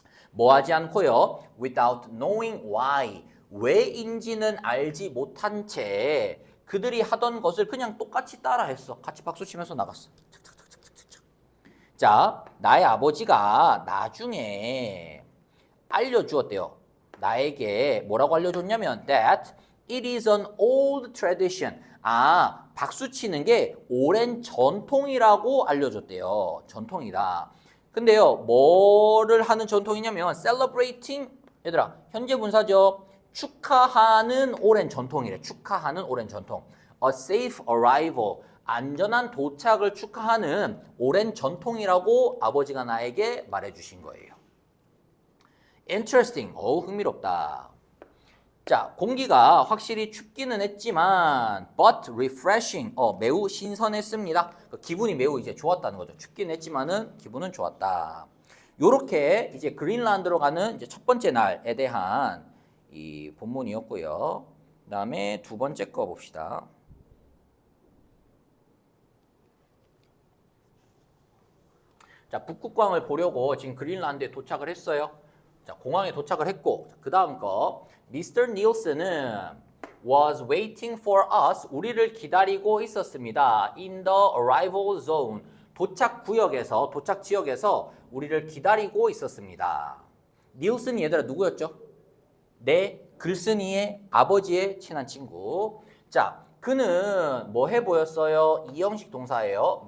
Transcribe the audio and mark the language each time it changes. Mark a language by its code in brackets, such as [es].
[ko] 뭐 하지 않고요. [en] Without knowing why. [ko] 왜인지는 알지 못한 채 그들이 하던 것을 그냥 똑같이 따라했어. 같이 박수 치면서 나갔어. 자, 나의 아버지가 나중에 알려주었대요. 나에게 뭐라고 알려줬냐면 [en] that it is an old tradition. [ko] 아, 박수 치는 게 오랜 전통이라고 알려줬대요. 전통이다. 근데요, 뭐를 하는 전통이냐면 celebrating, 얘들아, 현재 분사죠. 축하하는 오랜 전통이래. 축하하는 오랜 전통. [en] A safe arrival. [ko] 안전한 도착을 축하하는 오랜 전통이라고 아버지가 나에게 말해주신 거예요. Interesting. 흥미롭다. 자, 공기가 확실히 춥기는 했지만 [en] but refreshing. [ko] 매우 신선했습니다. 기분이 매우 이제 좋았다는 거죠. 춥기는 했지만은 기분은 좋았다. 요렇게 이제 그린란드로 가는 이제 첫 번째 날에 대한 이 본문이었고요. 그다음에 두 번째 거 봅시다. 자, 북극광을 보려고 지금 그린란드에 도착을 했어요. 자, 공항에 도착을 했고, 그 다음 거, Mr. [en] Nielsen은 was waiting for us, [ko] 우리를 기다리고 있었습니다. [en] In the arrival zone, [ko] 도착 구역에서, 도착 지역에서 우리를 기다리고 있었습니다. 닐슨이 얘들아 누구였죠? 내 글쓴이의 아버지의 친한 친구. 자, 그는 뭐 해 보였어요? 이형식 동사예요.